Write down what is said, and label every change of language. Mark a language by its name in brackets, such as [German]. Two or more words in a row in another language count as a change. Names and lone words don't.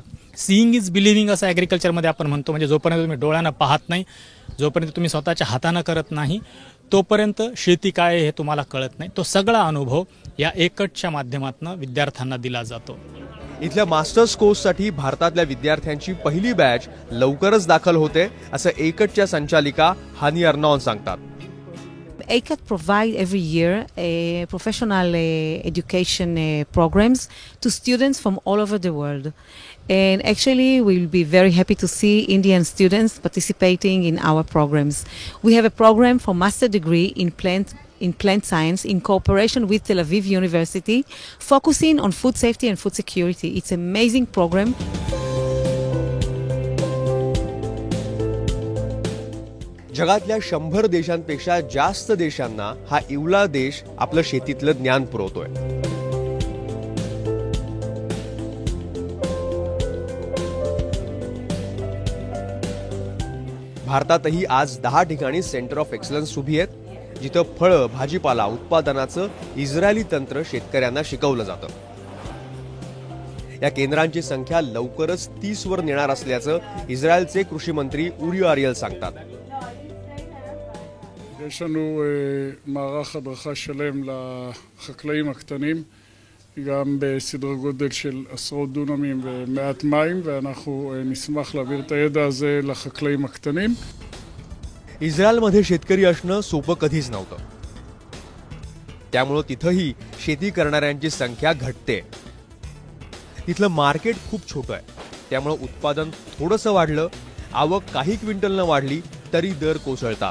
[English] seeing is believing [Marathi] असं ॲग्रिकल्चरमध्ये आपण म्हणतो. म्हणजे जोपर्यंत तुम्ही डोळ्यानं पाहत नाही, जोपर्यंत तुम्ही स्वतःच्या हातानं करत नाही तोपर्यंत शेती काय आहे हे तुम्हाला कळत नाही. तो सगळा अनुभव या एकटच्या माध्यमातून विद्यार्थ्यांना दिला जातो. इथल्या मास्टर्स कोर्ससाठी भारतातल्या विद्यार्थ्यांची पहिली बॅच लवकरच दाखल होते असं एकटच्या संचालिका हानी अर्नॉन सांगतात. [English] ACAT provide every year professional education programs to students from all over the world. And actually, we'll be very happy to see Indian students participating in our programs. We have a program for master degree in plant science in cooperation with Tel Aviv University, focusing on food safety and food security. It's an amazing program. [Marathi] जगातल्या 100 देशांपेक्षा जास्त देशांना हा इवला देश आपलं शेतीतलं ज्ञान पुरवतोय. भारतातही आज 10 ठिकाणी [English] centre of excellence [Marathi] उभी आहेत जिथं फळं, भाजीपाला उत्पादनाचं इस्रायली तंत्र शेतकऱ्यांना शिकवलं जातं. या केंद्रांची संख्या लवकरच 30 वर नेणार असल्याचं इस्रायलचे कृषी मंत्री उरी अरियल सांगतात. [Hebrew] יש לנו מערך הדרכה שלם לחקלאים הקטנים, גם בסדר גודל של עשרות דונמים ומעט מים, ואנחנו נשמח להעביר את הידע הזה לחקלאים הקטנים. [Marathi] इस्रायलमध्ये शेतकरी असणं सोपं कधीच नव्हतं. त्यामुळं तिथंही शेती करणाऱ्यांची संख्या घटते. तिथलं मार्केट खूप छोटं आहे. त्यामुळं उत्पादन थोडंसं वाढलं, आवक काही क्विंटलनं वाढली तरी दर कोसळतात.